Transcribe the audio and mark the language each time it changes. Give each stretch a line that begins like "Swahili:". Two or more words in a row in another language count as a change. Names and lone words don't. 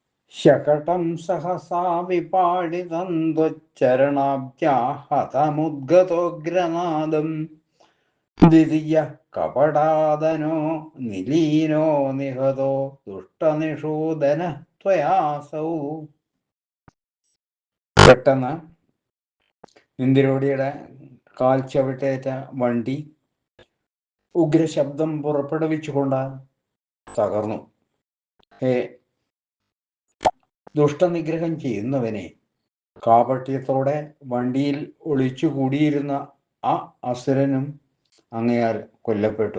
Sanskrit: शकटं सहसा विपाडितन्द्वच्चरणाब्जा हतमुद्गतोऽग्रनादं द्वितीयः कपटादनो निलीनो निहतो दुष्टनिषूदनः त्वयासौ.
Malayalam: പെട്ടെന്ന് ഇന്ദിരോടിയുടെ കാൽ ചവിട്ടേറ്റ വണ്ടി ഉഗ്രശബ്ദം പുറപ്പെടുവിച്ചുകൊണ്ട് തകർന്നു. ഹേ ദുഷ്ടനിഗ്രഹം ചെയ്യുന്നവനെ, കാപട്യത്തോടെ വണ്ടിയിൽ ഒളിച്ചുകൂടിയിരുന്ന ആ അസുരനും അങ്ങയാൽ കൊല്ലപ്പെട്ടു.